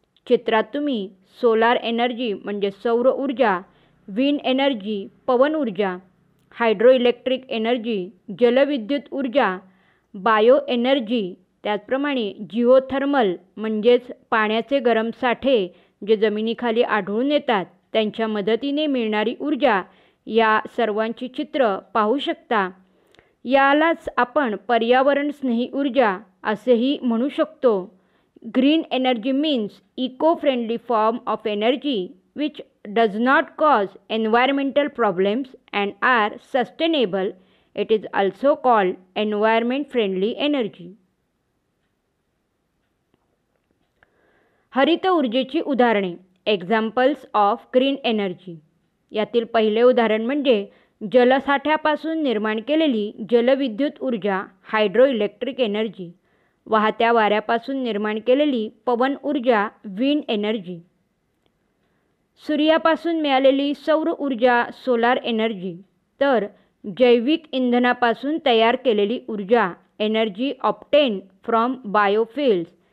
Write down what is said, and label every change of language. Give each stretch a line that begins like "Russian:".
Marathi: चित्रात तुम्ही solar energy म्हणजे सौर ऊर्जा, विंड एनर्जी पवन ऊर्जा, हायड्रो इलेक्ट्रिक एनर्जी जलविद्युत ऊर्जा, बायो एनर्जी, त्याचप्रमाणे जिओथर्मल म्हणजेच पाण्याचे गरम साठे जे जमिनीखाली आढळून येतात त्यांच्या मदतीने मिळणारी ऊर्जा, या सर्वांची चित्र पाहू शकता. यालाच आपण पर्यावरण स्नेही ऊर्जा असेही म्हणू शकतो.
English: Green energy means eco friendly form of energy which does not cause environmental problems and are sustainable. It is also called environment friendly energy.
Marathi: हरित ऊर्जेची उदाहरणे,
English: Examples of green energy.
Marathi: यातील पहिले उदाहरण म्हणजे जलसाठ्यापासून निर्माण केलेली जलविद्युत ऊर्जा हायड्रो इलेक्ट्रिक एनर्जी, वाहत्या वाऱ्यापासून निर्माण केलेली पवन ऊर्जा विंड एनर्जी, सूर्यापासून मिळालेली सौर ऊर्जा सोलार एनर्जी, तर जैविक इंधनापासून तयार केलेली ऊर्जा
English: Energy obtained from biofuels.